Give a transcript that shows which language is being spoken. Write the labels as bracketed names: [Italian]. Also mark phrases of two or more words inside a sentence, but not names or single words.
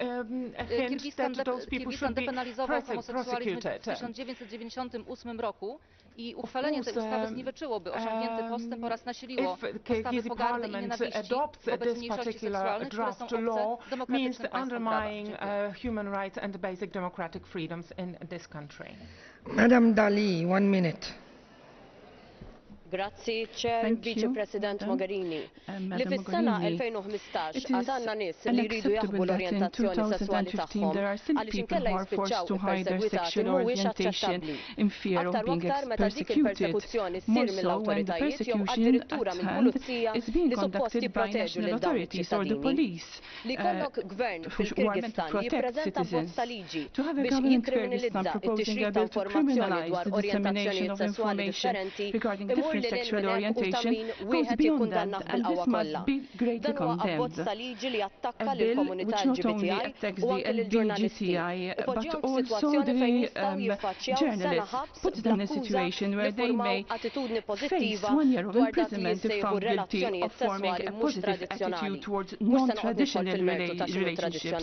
[Polish] Kirgistan depenalizował homoseksualizm w 1998 roku i uchwalenie tej ustawy zniweczyłoby osiągnięty postęp oraz nasiliło postawy pogardy i nienawiści wobec mniejszości seksualnych, które są obce demokratycznym państwom prawa. [English] Human rights and basic democratic freedoms in this country. Madam Dali, 1 minute. Grazzi, Chair, Vice President Mogherini. [Maltese] Li fis-sena 2015 għatanna nies li jridu jaħbu l-orjentazzjoni sessuali tagħhom għaliex inkella jispiċċaw il-persegwitati mhuwiex aċċettabbli. Aktar u aktar meta dik il-persekuzzjoni ssir mill-awtoritajiet jew addirittura mill-pulizija li suppost jipproteġu lil dawn iċ-ċittadini. Li jkollok gvern fil-Kirgistan jippreżenta bozza liġi biex jikkriminalizza it-tixrid ta' informazzjoni dwar orjentazzjonijiet sessuali differenti imur [English] sexual orientation goes beyond that, and this must be greatly condemned. A bill which not only attacks the LGBTI but also the journalists, puts them in a situation where they may face 1 year of imprisonment if found guilty of forming a positive attitude towards non-traditional relationships.